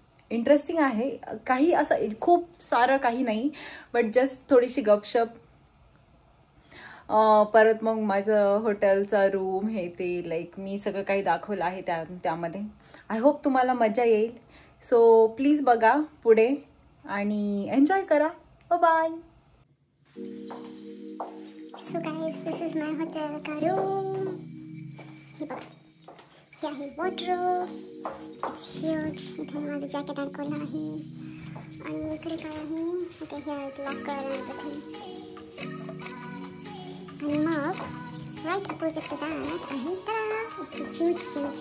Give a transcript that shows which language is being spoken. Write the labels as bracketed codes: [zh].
[mr] Interesting आहे. काही असं खूप सारं काही नाही, [en] but just [mr] थोडीशी गपशप. परत मग माझं हॉटेलचा रूम हे ते लाईक मी सगळं काही दाखवलं आहे त्यामध्ये. [en] I hope [mr] तुम्हाला मजा येईल. सो प्लीज बघा पुढे आणि एन्जॉय करा. [en] Bye. So guys, this is my hotel का room. [mr] हे बघा, हे आहे वॉर्डरोब. [en] It's huge. [mr] इथे माझं जॅकेट अडकवलं आहे. आणि इकडे काय आहे? [en] Okay, here is locker and everything. [mr] आणि मग [en] right opposite to that [mr] आहे ह्यूज बाथरूम.